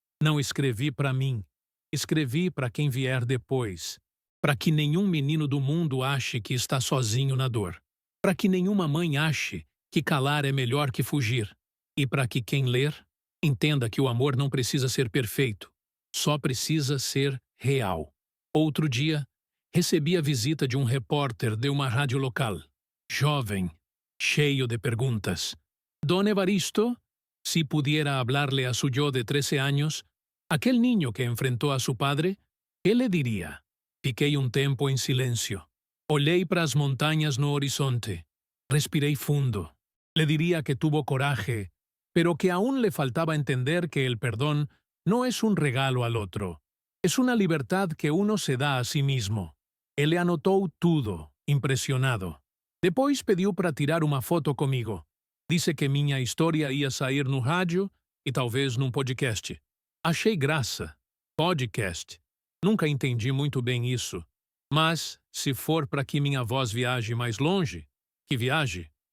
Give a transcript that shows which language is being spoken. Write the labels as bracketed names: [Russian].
[Portuguese] Não escrevi para mim, escrevi para quem vier depois, para que nenhum menino do mundo ache que está sozinho na dor, para que nenhuma mãe ache que calar é melhor que fugir, e para que quem ler entenda que o amor não precisa ser perfeito, só precisa ser real. Outro dia, recebi a visita de um repórter de uma rádio local, jovem, cheio de perguntas. [Spanish] Don Evaristo, si pudiera hablarle a su yo de 13 años, aquel niño que enfrentó a su padre, ¿qué le diría? [Portuguese] Fiquei um tempo em silêncio. Olhei para as montanhas no horizonte. Respirei fundo. [Spanish] Le diría que tuvo coraje, pero que aún le faltaba entender que el perdón no es un regalo al otro. Es una libertad que uno se dá a si mismo. [Portuguese] Ele anotou tudo, impressionado. Depois pediu para tirar uma foto comigo. Disse que minha história ia sair no rádio e talvez num podcast. Achei graça. Podcast. Nunca entendi muito bem isso. Mas, se for para que minha voz viaje mais longe, que viaje.